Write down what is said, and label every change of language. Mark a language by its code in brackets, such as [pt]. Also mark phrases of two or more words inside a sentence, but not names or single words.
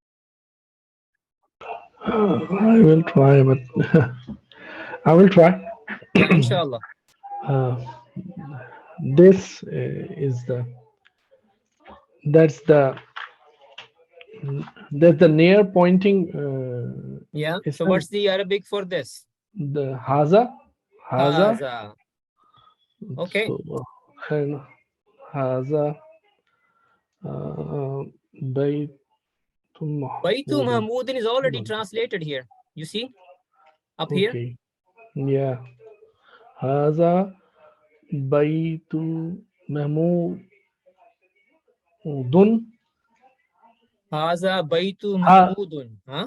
[en] I will try, but I will try. Yeah, inshallah. This is that's the near pointing. Yeah. So what's the Arabic for this? The haza. [ar] Haza. [en] Okay. So, haza [ar] Baitu Mahmudin [en] is already translated here. You see? Up here? Yeah. [ar] Haza Baitu Mahmudun. Haza Baitu Mahmudun. Huh?